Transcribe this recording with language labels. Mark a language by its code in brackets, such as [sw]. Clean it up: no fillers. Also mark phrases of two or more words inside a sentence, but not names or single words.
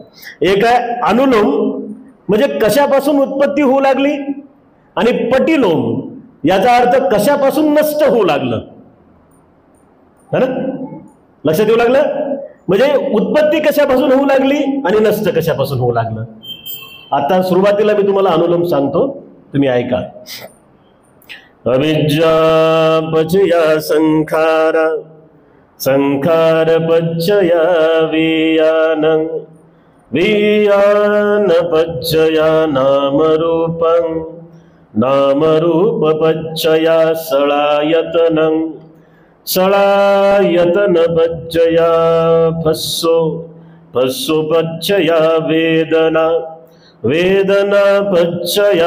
[mr] एक आहे अनुलोम, म्हणजे कशापासून उत्पत्ती होऊ लागली, आणि पटिलोम याचा अर्थ कशापासून नष्ट होऊ लागलं, [hi] है ना. [mr] लक्षात येऊ लागलं? म्हणजे उत्पत्ती कशापासून होऊ लागली आणि नष्ट कशापासून होऊ लागलं. आता सुरुवातीला मी तुम्हाला अनुलोम सांगतो, तुम्ही ऐका. [pi] अविद्या पचया संखार, संखार पचया वियान, वियान पचया नामरूपं, नामरूप पचया सळायतनं, सळायतन पचया फस्सो, फस्सो पचया वेदना, वेदना पचया